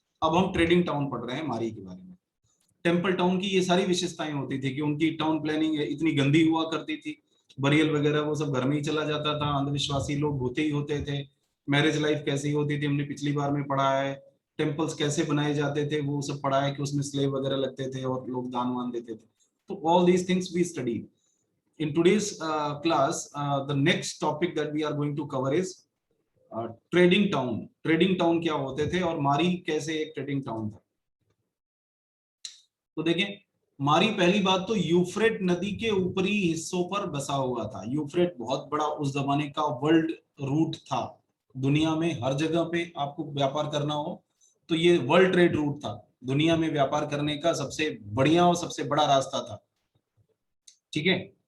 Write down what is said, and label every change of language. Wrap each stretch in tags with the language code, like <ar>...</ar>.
<hi>अब हम trading town पढ़ रहे हैं, मारी के बारे में। टेम्पल टाउन की ये सारी विशेषताएं होती थी कि उनकी टाउन प्लानिंग इतनी गंदी हुआ करती थी, बरियल वगैरह वो सब घर में ही चला जाता था, अंधविश्वासी लोग होते ही होते थे, मैरिज लाइफ कैसी होती थी हमने पिछली बार में पढ़ा है, टेम्पल्स कैसे बनाए जाते थे वो सब पढ़ा है कि उसमें स्लेव वगैरह लगते थे और लोग दान वान देते थे।</hi> <en>तो all these things we study in today's class. The next topic that we are going to cover is trading town.</en> <hi>Trading town क्या होते थे और मारी कैसे एक ट्रेडिंग टाउन था। तो देखें, मारी पहली बात तो यूफ्रेट नदी के ऊपरी हिस्सों पर बसा हुआ था। यूफ्रेट बहुत बड़ा उस जमाने का वर्ल्ड रूट था। दुनिया में हर जगह पे आपको व्यापार करना हो तो ये वर्ल्ड ट्रेड रूट था, दुनिया में व्यापार करने का सबसे बढ़िया और सबसे बड़ा रास्ता था, ठीक है।</hi>